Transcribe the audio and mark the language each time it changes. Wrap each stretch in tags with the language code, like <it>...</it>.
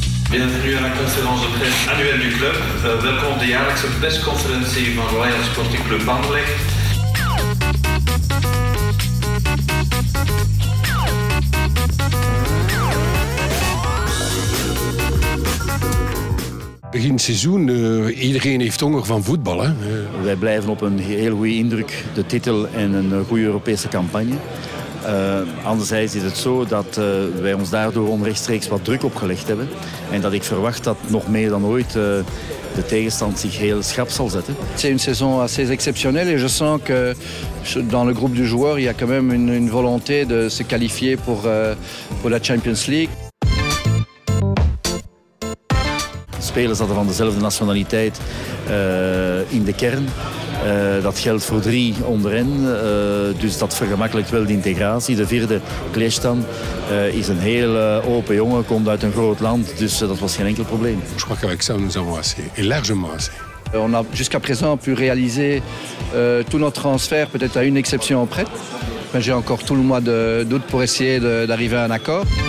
<fr>Bienvenue à la conférence de presse annuelle du club.</fr> <nl>Welkom op de jaarlijkse persconferentie van Royal Sporting Club Anderlecht. Begin seizoen, iedereen heeft honger van voetbal. Hè? Wij blijven op een heel goede indruk, de titel en een goede Europese campagne. Anderzijds is het zo dat wij ons daardoor onrechtstreeks wat druk opgelegd hebben. En dat ik verwacht dat nog meer dan ooit de tegenstand zich heel schrap zal zetten.</nl> <fr>C'est une saison assez exceptionnelle et je sens que dans le groupe du joueur il y a quand même une volonté de se qualifier pour la Champions League.</fr> <nl>Spelers hadden van dezelfde nationaliteit in de kern. Dat geldt voor 3 onder hen, dus dat vergemakkelijkt wel de integratie. De vierde, Klestan, is een heel open jongen, komt uit een groot land, dus dat was geen enkel probleem.</nl> <fr>Je crois qu'avec ça nous avons assez, et largement assez. On a jusqu'à présent pu réaliser tous nos transferts, peut-être à une exception près. J'ai encore tout le mois d'août pour essayer d'arriver à un accord.</fr>